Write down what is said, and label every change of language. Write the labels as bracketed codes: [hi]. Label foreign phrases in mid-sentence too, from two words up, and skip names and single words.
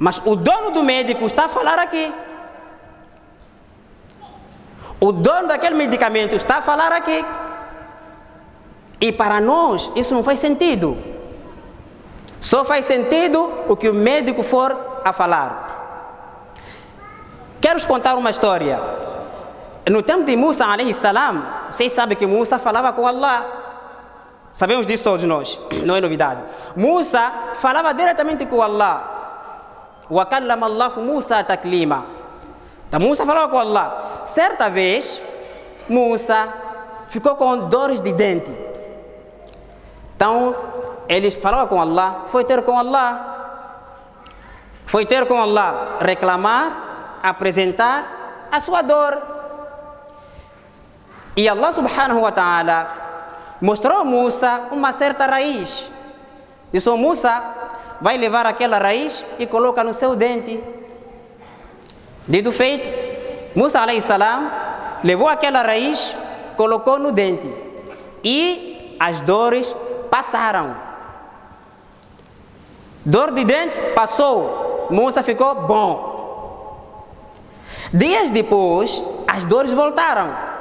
[pt] Mas o dono do médico está a falar aqui. O dono daquele medicamento está a falar aqui. E para nós isso não faz sentido. Só faz sentido o que o médico for a falar. Quero contar uma história. No tempo de Musa [ar] عليه السلام, [pt] vocês sabem que Musa falava com Allah. Sabemos disso todos nós, não é novidade. Musa falava diretamente com Allah. [ar] وكلم الله موسى تكليما. [pt] Então Musa falava com Allah. Certa vez, Musa ficou com dores de dente. Então, eles falavam com Allah, foi ter com Allah, reclamar, apresentar a sua dor. E Allah [ar] سبحانه وتعالى [pt] mostrou a Musa uma certa raiz. Disse: Musa, vai levar aquela raiz e coloca no seu dente. Dito feito, Musa [ar] عليه السلام [pt] levou aquela raiz, colocou no dente e as dores passaram. Dor de dente passou, Musa ficou bom. Dias depois, as dores voltaram.